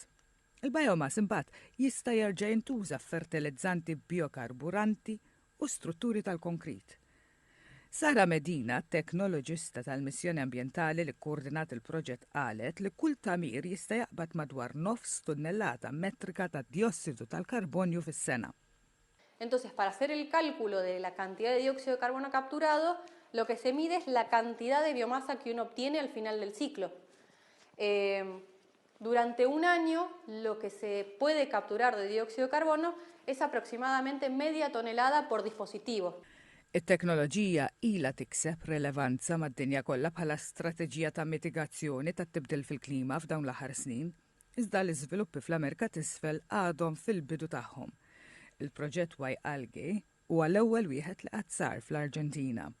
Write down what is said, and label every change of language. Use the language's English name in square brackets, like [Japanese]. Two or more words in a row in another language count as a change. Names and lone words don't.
[Maltese] Il-biomass imbagħad jista' jerġa' jintuża f'fertilizzanti biokarburanti u strutturi tal-konkrit. Sara Medina, teknoloġista tal-missjoni ambjentali li kkoordinat il-proġett qalet li kull tamir jista' jaqbad madwar 9 tunnellata metrika ta' diossidu tal-karbonju fis-sena. [Spanish] Entonces, para hacer el cálculo de la cantidad de dióxido de carbono capturado, lo que se mide es la cantidad de biomasa que uno obtiene al final del ciclo. Durante un año, lo que se puede capturar de dióxido de carbono es aproximadamente media tonelada por dispositivo. [Maltese] It-teknoloġija ilha tikseb relevanza mad-dinja kollha bħala strateġija ta' mitigazzjoni tat-tibdil fil-klima f'dawn l-aħħar snin, iżda l-iżviluppi fl-Amerika t'isfel għadhom fil-bidu tagħhom. Il-proġett Y-algae huwa l-ewwel wieħed li qatt sar fl-Arġentina.